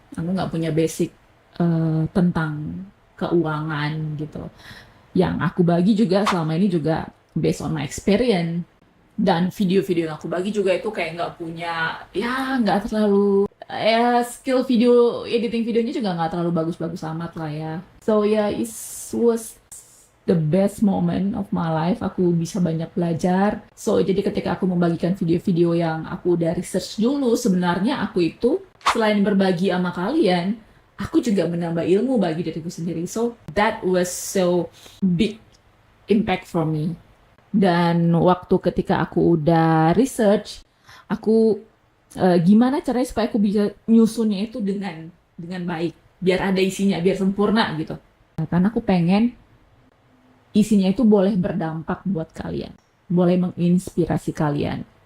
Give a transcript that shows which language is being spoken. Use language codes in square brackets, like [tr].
[id] Aku nggak punya basic tentang keuangan gitu. Yang aku bagi juga selama ini juga [en] based on my experience. [id] Dan video-video yang aku bagi juga itu kayak nggak punya, ya nggak terlalu, ya skill video, editing videonya juga nggak terlalu bagus-bagus amat lah ya. [en] So yeah, it was the best moment of my life. [id] Aku bisa banyak belajar. So jadi ketika aku membagikan video-video yang aku udah research dulu, sebenarnya aku itu selain berbagi sama kalian, aku juga menambah ilmu bagi diriku sendiri. [en] So that was so big impact for me. [id] Dan waktu ketika aku udah research, aku gimana caranya supaya aku bisa nyusunnya itu dengan baik, biar ada isinya, biar sempurna gitu. Nah, karena aku pengen isinya itu boleh berdampak buat kalian, boleh menginspirasi kalian.